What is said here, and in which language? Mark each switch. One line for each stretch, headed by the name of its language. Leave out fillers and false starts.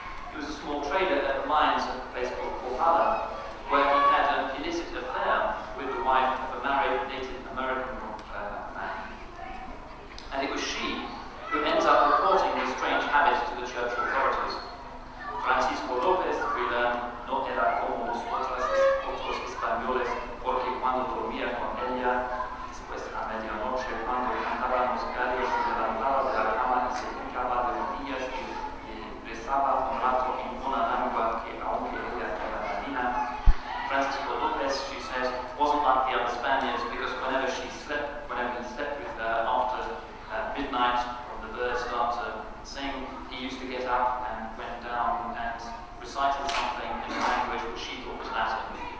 English: He was a small trader at the mines of a place called Porhala, where he had an illicit affair with the wife of a married Native American man. And it was she who ends up reporting these strange habits to the church authorities.
Spanish: Francisco López,
English: we learn,
Spanish: no era como los otros españoles, porque cuando dormía con ella, después a medianoche, cuando cantaban los gallos, se levantaba de la cama y se hincaba de rodillas y rezaba un rato en una lengua que aunque ella era latina.
English: Francisco López, she says, wasn't like the other Spaniards because whenever he slept with her after midnight, when the birds start to sing, he used to get up and went down and recited something in a language which she thought was Latin.